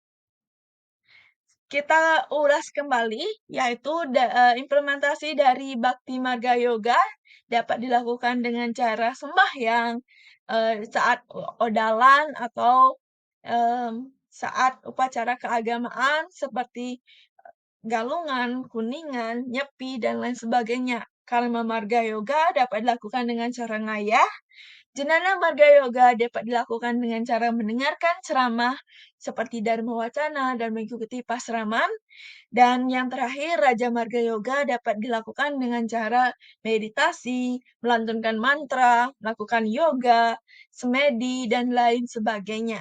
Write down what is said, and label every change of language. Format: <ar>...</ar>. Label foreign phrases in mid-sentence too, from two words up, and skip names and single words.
<id>Kita ulas kembali, yaitu implementasi dari Bakti Marga Yoga dapat dilakukan dengan cara sembahyang saat odalan atau saat upacara keagamaan seperti galungan, kuningan, nyepi, dan lain sebagainya. Karma Marga Yoga dapat dilakukan dengan cara ngayah, Jnana Marga Yoga dapat dilakukan dengan cara mendengarkan ceramah seperti Dharma Wacana dan mengikuti pasraman. Dan yang terakhir, Raja Marga Yoga dapat dilakukan dengan cara meditasi, melantunkan mantra, melakukan yoga, semedi, dan lain sebagainya.</id>